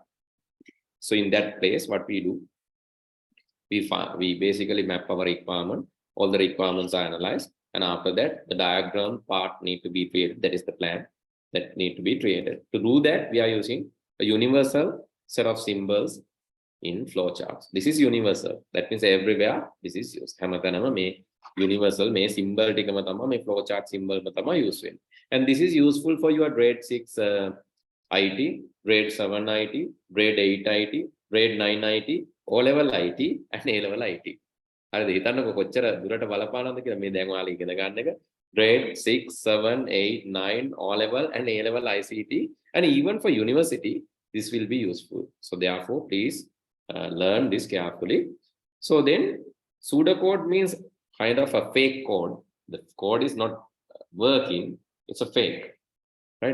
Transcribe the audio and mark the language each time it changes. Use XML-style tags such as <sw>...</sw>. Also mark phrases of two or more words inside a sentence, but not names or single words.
<en>So in that place, what we do, we basically map our requirement. All the requirements are analyzed, and after that, the diagram part need to be created. That is the plan that need to be created. To do that, we are using a universal set of symbols in flowcharts. This is universal. That means everywhere this is used.</en> <si>හැමතැනම මේ universal මේ symbol ටිකම තමයි මේ</si> <en>flowchart symbol</en> <si>තමයි use වෙන්නේ.</si> <en>And this is useful for your grade 6 IT, grade 7 IT, grade 8 IT, grade 9 IT, O level IT and A level IT.</en> <si>හරිද? හිතන්නකො කොච්චර දුරට බලපානවද කියලා මේ දැන් ඔයාලා ඉගෙන ගන්න එක.</si> <en>Grade 6, 7, 8, 9, O level and A level ICT, and even for university this will be useful. So therefore please learn this carefully. So then pseudocode means kind of a fake code. The code is not working, it's a fake, right?</en>